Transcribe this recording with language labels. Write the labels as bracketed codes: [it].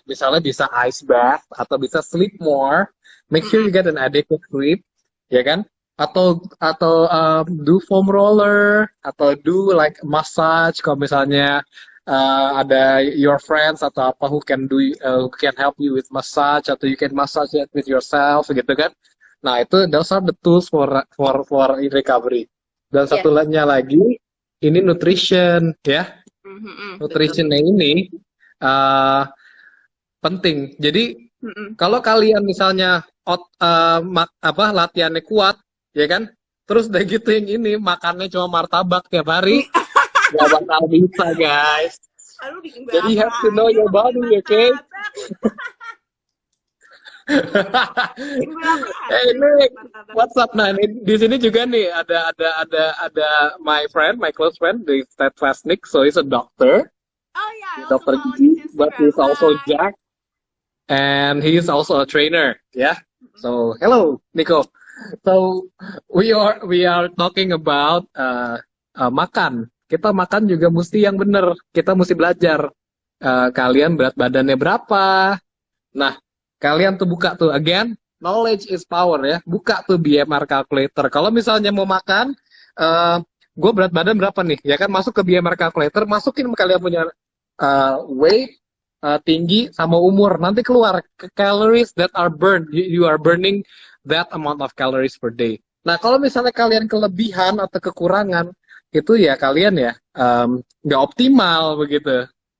[id] Misalnya bisa ice bath atau bisa [en] sleep more. Make sure you get an adequate sleep, [id] ya kan? [en] Atau do foam roller atau do like massage. [id] Kalau misalnya ada [en] your friends atau apa who can help you with massage, atau you can massage it with yourself gitu kan? Nah, itu those are the tools for recovery. [id] Dan satu lainnya lagi, ini nutrition ya. Nutritionnya ini penting. Jadi kalau kalian misalnya latihannya kuat, ya kan? Terus udah gitu yang ini makannya cuma martabak tiap hari, gak bakal bisa guys. [en] Jadi you have to know your body, okay? Hey Nick, what's up? Nah, [id] di sini juga nih ada [en] my close friend, the steadfast Nick. So he's a doctor. Oh yeah, Dr. G, but he's also Jack, and he is also a trainer. Yeah. So hello, Nico. So we are talking about makan. [id] Kita makan juga mesti yang benar. Kita mesti belajar. Kalian berat badannya berapa? Nah, kalian tuh buka tuh, [en] again, knowledge is power [id] ya. Buka tuh BMR calculator. Kalau misalnya mau makan, gue berat badan berapa nih? Ya kan, masuk ke BMR calculator, masukin kalian punya weight, tinggi, sama umur. Nanti keluar [en] calories that are burned. You are burning that amount of calories per day. [id] Nah, kalau misalnya kalian kelebihan atau kekurangan, itu ya kalian ya nggak optimal begitu.